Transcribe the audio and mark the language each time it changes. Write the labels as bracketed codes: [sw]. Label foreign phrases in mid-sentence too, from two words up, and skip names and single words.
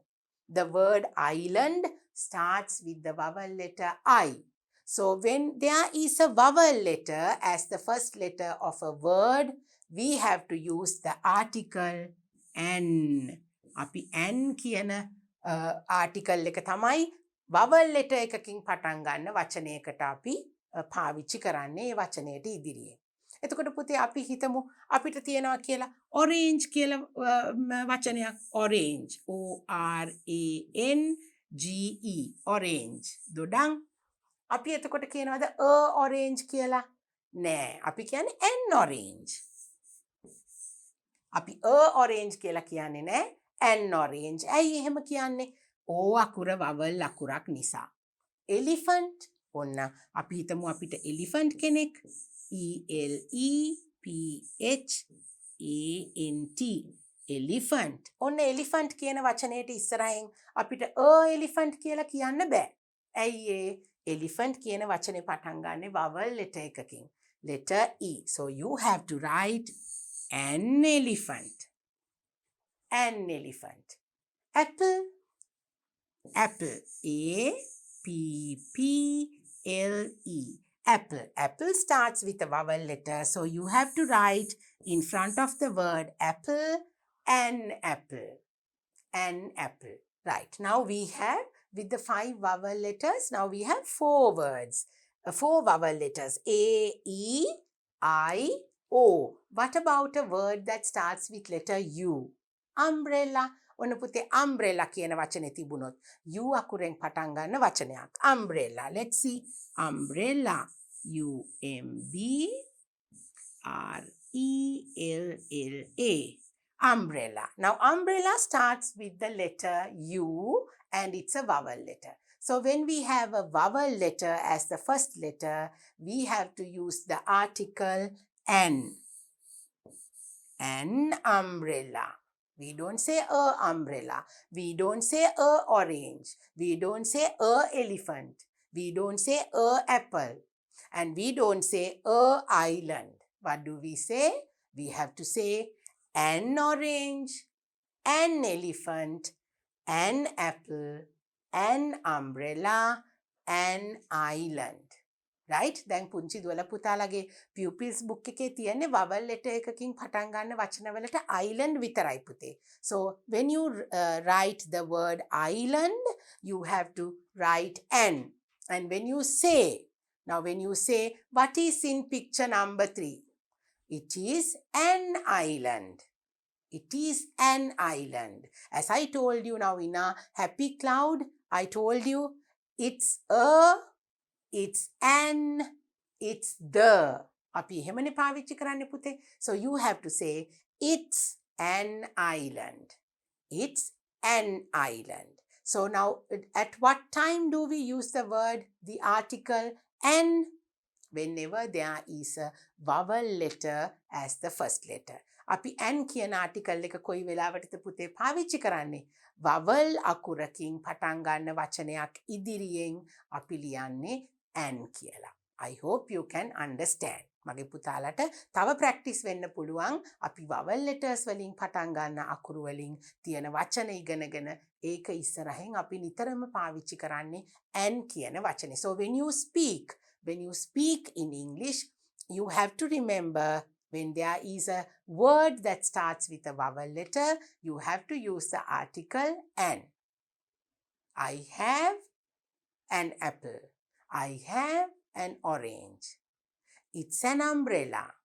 [en] The word island starts with the vowel letter I. So when there is a vowel letter as the first letter of a word, we have to use the article an. [si] අපි an කියන article එක තමයි [en] vowel letter [si] එකකින් පටන් ගන්න වචනයකට අපි පාවිච්චි කරන්නේ ඒ වචනයට ඉදිරියේ. එතකොට පුතේ අපි හිතමු අපිට තියෙනවා කියලා orange කියලා වචනයක්. orange. [en] O R A N G E. [si] orange. දොඩම්. අපි එතකොට කියනවාද orange කියලා? නෑ. අපි කියන්නේ [en] an orange. [si] අපි orange කියලා කියන්නේ නෑ. [en] an orange. [si] ඇයි එහෙම කියන්නේ? O අකුර vowel අකුරක් නිසා. elephant. ඔන්න අපි හිතමු අපිට elephant කෙනෙක්. [en] E-L-E-P-H-A-N-T. [si] elephant. ඔන්න elephant කියන වචනයට ඉස්සරහින් අපිට elephant කියලා කියන්න බෑ. ඇයි ඒ? elephant කියන වචනේ පටන් ගන්නේ [en] vowel letter [si] එකකින්. [en] letter E. So you have to write an elephant. An elephant. Apple. Apple. A-P-P-L-E. Apple. Apple starts with a vowel letter. So you have to write in front of the word apple, an apple. An apple. Right. Now we have, with the 5 vowel letters, now we have 4 words. 4 vowel letters. A, E, I, O. What about a word that starts with letter U? Umbrella. [si] ඔන්න පුතේ umbrella කියන වචනේ තිබුණොත් U අකුරෙන් පටන් ගන්න වචනයක්. [en] umbrella. Let's see. umbrella. U-M-B-R-E-L-L-A. umbrella. Now umbrella starts with the letter U and it's a vowel letter. So when we have a vowel letter as the first letter, we have to use the article an. An umbrella. We don't say a umbrella. We don't say a orange. We don't say a elephant. We don't say a apple. And we don't say a island. What do we say? We have to say an orange, an elephant, an apple, an umbrella, an island. Right? [si] දැන් පුංචි දුවල පුතාලගේ [en] pupils book [si] එකේ තියෙන්නේ [en] vowel letter [si] එකකින් පටන් ගන්න වචනවලට island විතරයි පුතේ. [en] So when you write the word island, you have to write an. And when you say, what is in picture number 3? It is an island. It is an island. As I told you now in a happy cloud, I told you it's a, it's an, it's the. [si] අපි එහෙමනේ පාවිච්චි කරන්නේ පුතේ. [en] So you have to say it's an island. It's an island. So now at what time do we use the word, the article an? Whenever there is a vowel letter as the first letter. [si] අපි an කියන article එක කොයි වෙලාවටද පුතේ පාවිච්චි කරන්නේ? vowel අකුරකින් පටන් ගන්න වචනයක් ඉදිරියෙන් අපි ලියන්නේ an කියලා. [en] I hope you can understand. [si] මගේ පුතාලට තව ප්‍රැක්ටිස් වෙන්න පුළුවන්. අපි [en] vowel letters [si] වලින් පටන් ගන්න අකුරු වලින් තියෙන වචන ඉගෙනගෙන ඒක ඉස්සරහින් අපි නිතරම පාවිච්චි කරන්නේ an කියන වචනේ. [en] So when you speak in English, you have to remember when there is a word that starts with a vowel letter, you have to use the article an. I have an apple. I have an orange. It's an umbrella.